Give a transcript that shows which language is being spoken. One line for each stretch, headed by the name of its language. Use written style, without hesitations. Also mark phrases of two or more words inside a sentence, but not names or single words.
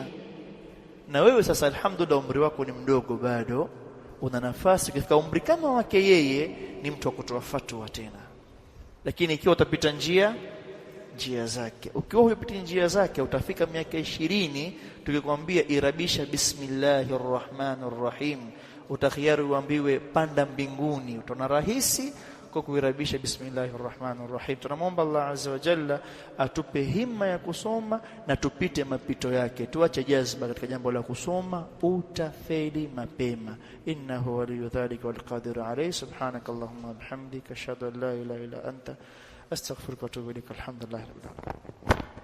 Swahili: Na wewe sasa alhamdulillah umri wako ni mdogo bado, una nafasi katika umri kama wake yeye, ni mtu wa kutoa fatwa tena. Lakini ikiwa utapita njia zake, ukiwa hupita njia zake, utafika miaka 20 tukikwambia irabisha
Arabic: بسم الله الرحمن الرحيم,
Swahili: utakhiari uambiwe panda mbinguni, utaona rahisi. kwa kuirabisha
Arabic: بسم الله الرحمن الرحيم.
Swahili: Tunamwomba Allah
Arabic: عز وجل
Swahili: atupe himma ya kusoma na tupite mapito yake, tuache jazba katika jambo la kusoma, utafeli mapema.
Arabic: إنه ولي ذلك والقادر عليه. سبحانك اللهم وبحمدك أشهد أن لا إله إلا أنت أستغفرك وأتوب إليك. الحمد لله رب العالمين.